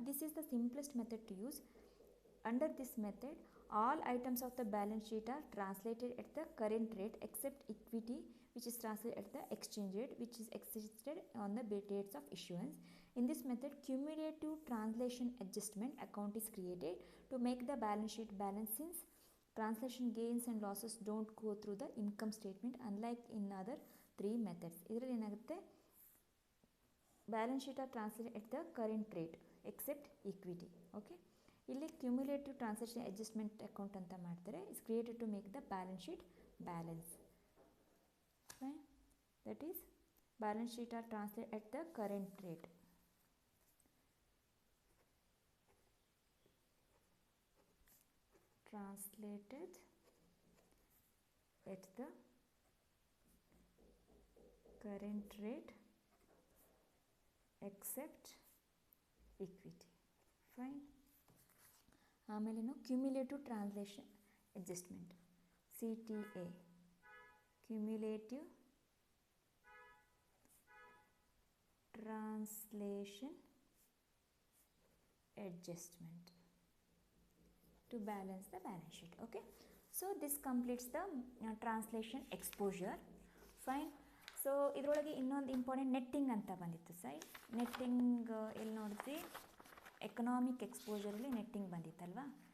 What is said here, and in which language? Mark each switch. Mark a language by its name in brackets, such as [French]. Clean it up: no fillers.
[English] This is the simplest method to use. Under this method, all items of the balance sheet are translated at the current rate except equity, which is translated at the exchange rate, which is existed on the dates of issuance. In this method, cumulative translation adjustment account is created to make the balance sheet balance, since translation gains and losses don't go through the income statement unlike in other 3 methods. [Kannada] ಇದರಲ್ಲಿ ಏನಾಗುತ್ತೆ, [English] Balance sheet are translated at the current rate except equity. [Kannada] Okay, ಇಲ್ಲಿ cumulative transaction adjustment account ಅಂತ ಮಾಡ್ತಾರೆ. [English] It's created to make the balance sheet balance. Fine, that is balance sheet are translated at the current rate. Translated at the current rate except equity. Fine. [Kannada] ಆಮೇಲೇನು [English] Cumulative translation adjustment, CTA, cumulative translation adjustment to balance the balance sheet. Okay, so this completes the translation exposure. Fine. [Kannada] So ಇದರೊಳಗೆ ಇನ್ನೊಂದು important netting ಅಂತ ಬಂದಿತ್ತು ಸೈ. Netting ಎಲ್ಲಿ ನೋಡಿದ್ವಿ, economic ಎಕ್ಸ್ಪೋಜರಲ್ಲಿ netting ಬಂದಿತ್ತಲ್ವಾ.